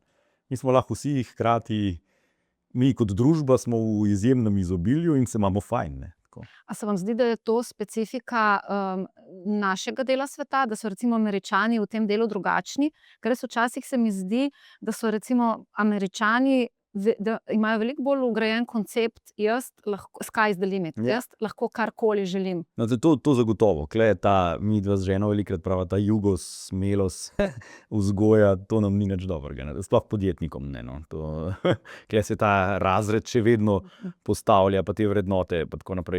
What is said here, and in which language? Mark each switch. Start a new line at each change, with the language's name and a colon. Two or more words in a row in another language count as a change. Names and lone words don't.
Slovenian: Mi smo lahko vsi hkrati, mi kot družba smo v izjemnem izobilju in se imamo fajn, ne. A se vam zdi, da je to specifika našega dela sveta, da so recimo Američani v tem delu drugačni? Ker res včasih se mi zdi, da so recimo Američani, da imajo veliko bolj vgrajen koncept,
English: sky is the limit,
Slovenian: jaz lahko karkoli želim. No, to zagotovo. Tule je ta, midva z ženo velikokrat prava, ta jugosmelost vzgoja, to nam ni nič dobrega, ne. Sploh podjetnikom ne, no. Tule se ta razred še vedno postavlja, pa te vrednote, pa tako naprej.